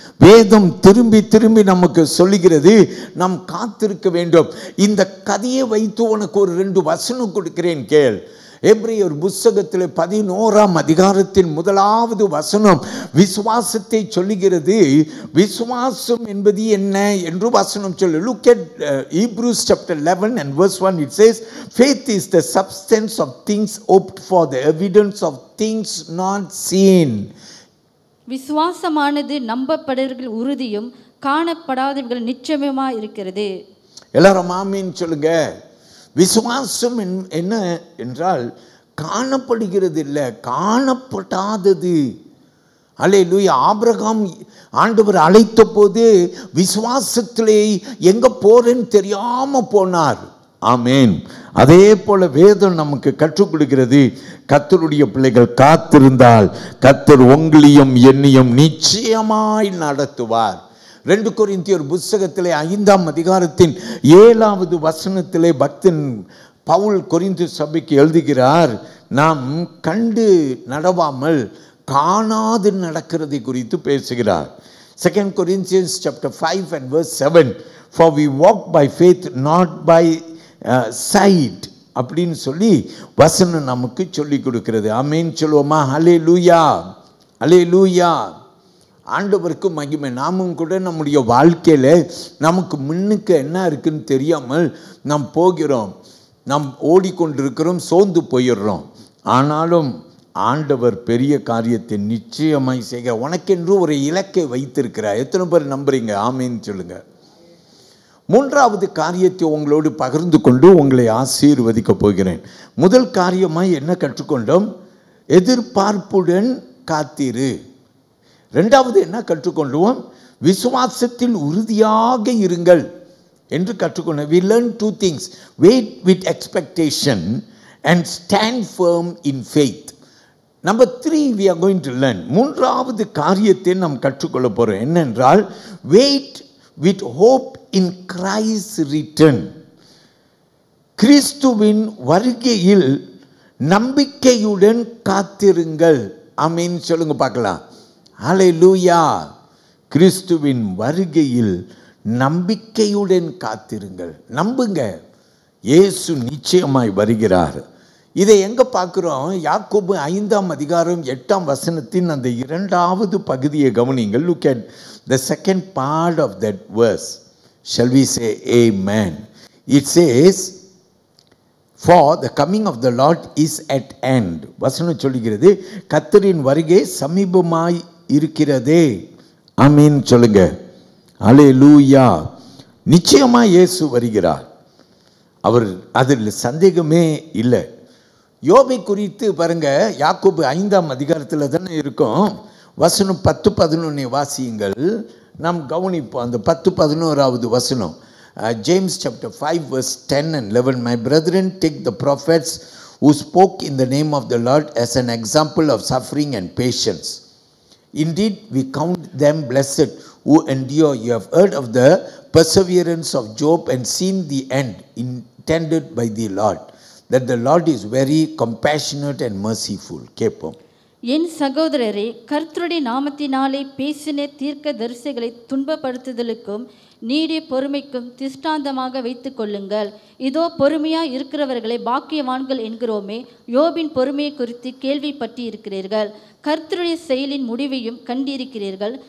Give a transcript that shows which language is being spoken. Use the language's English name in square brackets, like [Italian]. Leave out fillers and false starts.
[Tamil] வேதம் திரும்பி நமக்கு சொல்லுகிறது, நாம் காத்திருக்க வேண்டும். இந்த கதையை வைத்து உனக்கு ஒரு 2 வசனம் கொடுக்கிறேன் கேள். எபிரேயர் புத்தகத்தில் 11ஆம் அதிகாரத்தின் 1வது வசனம் விசுவாசத்தை சொல்லுகிறது. விசுவாசம் என்பது என்ன என்று வசனம் சொல்லு. [English] Look at Hebrews chapter 11 and verse 1. It says, faith is the substance of things hoped for, the evidence of things not seen. [Tamil] விசுவாசமானது நம்பப்படுவர்கள் உறுதியும் காணப்படாதவர்கள் நிச்சயமாய் இருக்கிறது. எல்லாரும் ஆமீன் சொல்லுங்க. விசுவாசம் என்ன என்றால் காணப்படுகிறது இல்லை, காணப்படாதது. அல்லேலூயா. ஆபிரகாம் ஆண்டவர் அழைத்த போது விசுவாசத்திலே எங்க போறேன்னு தெரியாம போனார். ஆமேன். அதே போல வேதம் நமக்கு கற்றுக் கொடுக்கிறது, கர்த்தருடைய பிள்ளைகள் காத்திருந்தால் கர்த்தர் உங்களையும் என்னையும் நிச்சயமாய் நடத்துவார். 2 கொரிந்தியர் புத்தகத்திலே 5ஆம் அதிகாரத்தின் 7வது வசனத்திலே பக்தன் பவுல் கொரிந்து சபைக்கு எழுதுகிறார், நாம் கண்டு நடவாமல் காணாது நடக்கிறதை குறித்து பேசுகிறார். [English] 2 Corinthians chapter 5 and verse 7, for we walk by faith not by sight [Tamil] அப்படின்னு சொல்லி வசனம் நமக்கு சொல்லி கொடுக்கிறது. ஆமேன் சொல்லுவோமா? அல்லேலூயா. அல்லேலூயா. ஆண்டவருக்கு மகிமை. நாமும் கூட நம்முடைய வாழ்க்கையில் நமக்கு முன்னுக்கு என்ன இருக்குன்னு தெரியாமல் நாம் போகிறோம், நாம் ஓடிக்கொண்டிருக்கிறோம், சோர்ந்து போயிடுறோம். ஆனாலும் ஆண்டவர் பெரிய காரியத்தை நிச்சயமாய் செய்ய உனக்கென்று ஒரு இலக்கை வைத்திருக்கிறார். எத்தனை பேர் நம்புறீங்க? ஆமேன்னு சொல்லுங்க. 3வது காரியத்தை உங்களோடு பகிர்ந்து கொண்டு உங்களை ஆசீர்வதிக்க போகிறேன். முதல் காரியமாய் என்ன கற்றுக்கொண்டோம்? எதிர்பார்ப்புடன் காத்திரு. 2வது என்ன கற்றுக்கொண்டோம்? விசுவாசத்தில் உறுதியாக இருங்கள். என்று கற்றுக்கொண்டோம். [English] We learn two things. Wait with expectation and stand firm in faith. Number 3 we are going to learn. [Tamil] மூன்றாவது காரியத்தை நாம் கற்றுக்கொள்ள போறோம். என்னென்றால் [English] wait with hope in Christ's return. [Tamil] கிறிஸ்துவின் வருகையில் நம்பிக்கையுடன் காத்திருங்கள். ஆமென் சொல்லுங்க பார்க்கலாம். ஹல்லேலூயா. கிறிஸ்துவின் வருகையில் நம்பிக்கையுடன் காத்திருங்கள். நம்புங்க, இயேசு நிச்சயமாய் வருகிறார். இதை எங்க பார்க்கிறோம்? யாக்கோபு 5ஆம் அதிகாரம் 8ஆம் வசனத்தின் அந்த 2வது பகுதியை கவனிங்கள். [English] Look at the second part of that verse. Shall we say amen? It says, for the coming of the Lord is at hand. [Tamil] வசனம் சொல்லுகிறது, கர்த்தரின் வருகை சமீபமாய் இருக்கிறதே. ஆமென் சொல்லுங்க. அல்லேலூயா. நிச்சயமா இயேசு வருகிறார். அவர் அதில் சந்தேகமே இல்லை. யோபை குறித்து பாருங்க, யாக்கோபு 5ஆம் அதிகாரத்தில் தானே இருக்கும். வசனம் 10-11 வாசியுங்கள். நாம் கவனிப்போம் அந்த 10-11வது வசனம். [English] James chapter 5 verse 10 and 11. My brethren, take the prophets who spoke in the name of the Lord as an example of suffering and patience. Indeed, we count them blessed who endure. You have heard of the perseverance of Job and seen the end intended by the Lord, that the Lord is very compassionate and merciful. [Tamil] கேட்போம். என் சகோதரரே, கர்த்தருடைய நாமத்தினாலே பேசின தீர்க்க தரிசிகளை துன்பப்படுத்துதலுக்கும் நீடிய பொறுமைக்கும் திஷ்டாந்தமாக வைத்துக் கொள்ளுங்கள். இதோ பொறுமையாய் இருக்கிறவர்களை பாக்கியவான்கள் என்கிறோமே. யோபின் பொறுமையை குறித்து கேள்விப்பட்டு இருக்கிறீர்கள். கர்த்தருடைய செயலின் முடிவையும் கண்டிருக்கிறீர்கள்.